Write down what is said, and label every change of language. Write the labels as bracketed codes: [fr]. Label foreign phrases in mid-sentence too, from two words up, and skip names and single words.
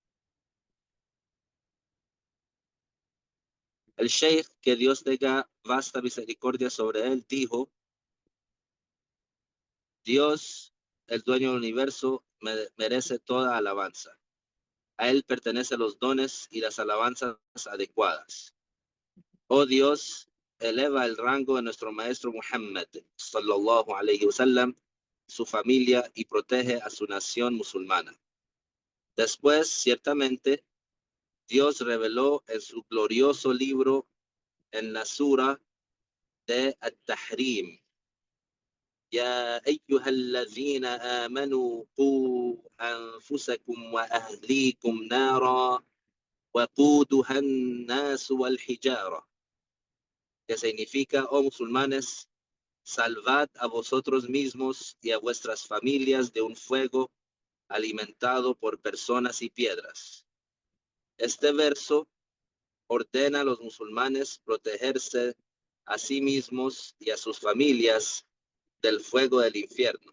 [es] El sheikh, que Dios tenga vasta misericordia sobre él, dijo: Dios, el dueño del universo, merece toda alabanza. A él pertenecen los dones y las alabanzas adecuadas. Oh Dios, eleva el rango de nuestro maestro Muhammad, [ar] صلى الله عليه وسلم, [es] su familia y protege a su nación musulmana. Después, ciertamente, Dios reveló en su glorioso libro, en la sura [ar] de At-Tahrim: يا أيها الذين آمنوا قوا أنفسكم وأهليكم نارا وقودها الناس والحجارة, [es] que significa: oh musulmanes, salvad a vosotros mismos y a vuestras familias de un fuego alimentado por personas y piedras. Este verso ordena a los musulmanes protegerse a sí mismos y a sus familias del fuego del infierno.